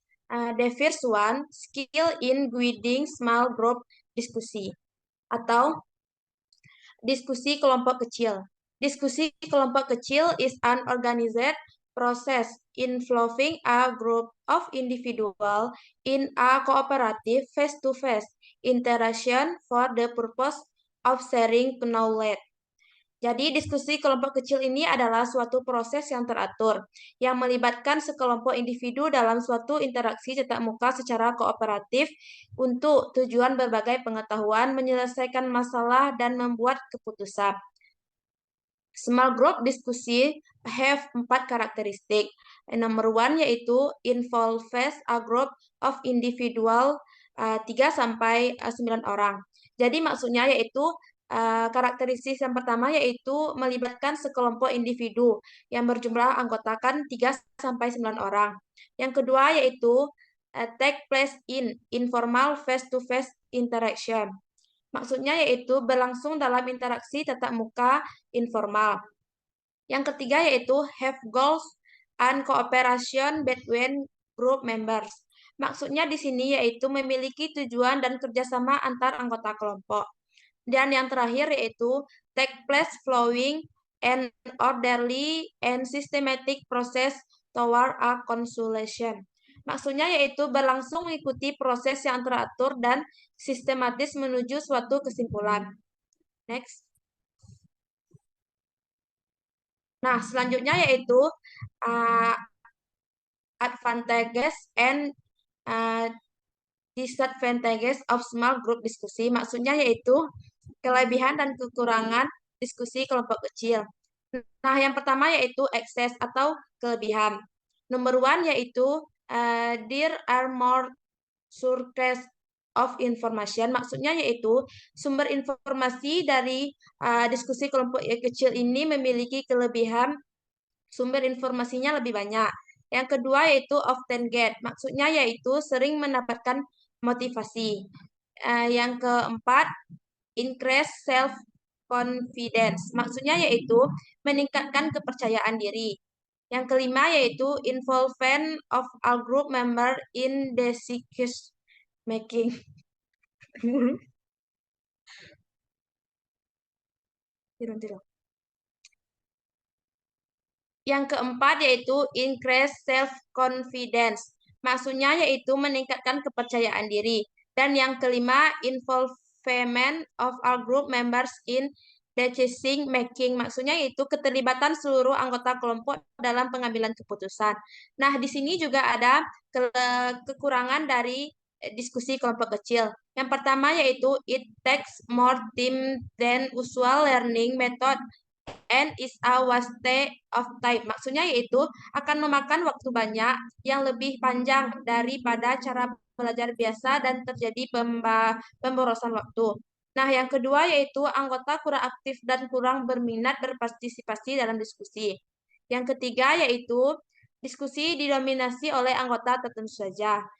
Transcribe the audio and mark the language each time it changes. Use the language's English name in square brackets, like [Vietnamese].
[English] The first one, skill in guiding small group diskusi [Indonesian] atau diskusi kelompok kecil. Diskusi kelompok kecil [English] is an organized process involving a group of individuals in a cooperative face-to-face interaction for the purpose of sharing knowledge. [Indonesian] Jadi, diskusi kelompok kecil ini adalah suatu proses yang teratur, yang melibatkan sekelompok individu dalam suatu interaksi tatap muka secara kooperatif untuk tujuan berbagai pengetahuan, menyelesaikan masalah, dan membuat keputusan. [English] Small group diskusi have 4 karakteristik. Number one yaitu involves a group of individual [Indonesian] 3 sampai 9 orang. Jadi maksudnya yaitu karakteristik yang pertama yaitu melibatkan sekelompok individu yang berjumlah anggota kan 3 sampai 9 orang. Yang kedua yaitu [English] take place in informal face-to-face interaction. [Indonesian] Maksudnya yaitu berlangsung dalam interaksi tatap muka informal. Yang ketiga yaitu [English] have goals and cooperation between group members. [Indonesian] Maksudnya di sini yaitu memiliki tujuan dan kerjasama antar anggota kelompok. Dan yang terakhir yaitu [English] take place flowing and orderly and systematic process toward a conclusion. [Indonesian] Maksudnya yaitu berlangsung mengikuti proses yang teratur dan sistematis menuju suatu kesimpulan. Next. Nah, selanjutnya yaitu [English] uh, advantages and uh, disadvantages of small group diskusi. [Indonesian] Maksudnya yaitu kelebihan dan kekurangan diskusi kelompok kecil. Nah, yang pertama yaitu excess atau kelebihan. [English] Number one yaitu there are more sources of information. [Indonesian] Maksudnya yaitu sumber informasi dari diskusi kelompok kecil ini memiliki kelebihan sumber informasinya lebih banyak. Yang kedua yaitu [English] often get, [Indonesian] maksudnya yaitu sering mendapatkan motivasi. Yang keempat, [English] increase self confidence, [Indonesian] maksudnya yaitu meningkatkan kepercayaan diri. Yang kelima yaitu [English] involvement of all group member in decision making. [Indonesian] Tiru-tiru. Yang keempat yaitu [English] increase self-confidence. [Indonesian] Maksudnya yaitu meningkatkan kepercayaan diri. Dan yang kelima, [English] involvement of all group members in decision making. [Indonesian] Maksudnya yaitu keterlibatan seluruh anggota kelompok dalam pengambilan keputusan. Nah, di sini juga ada kekurangan dari diskusi kelompok kecil. Yang pertama yaitu [English] it takes more time than usual learning method and is a waste of time. [Indonesian] Maksudnya yaitu akan memakan waktu banyak yang lebih panjang daripada cara belajar biasa dan terjadi pemborosan waktu. Nah, yang kedua yaitu anggota kurang aktif dan kurang berminat berpartisipasi dalam diskusi. Yang ketiga yaitu diskusi didominasi oleh anggota tertentu saja.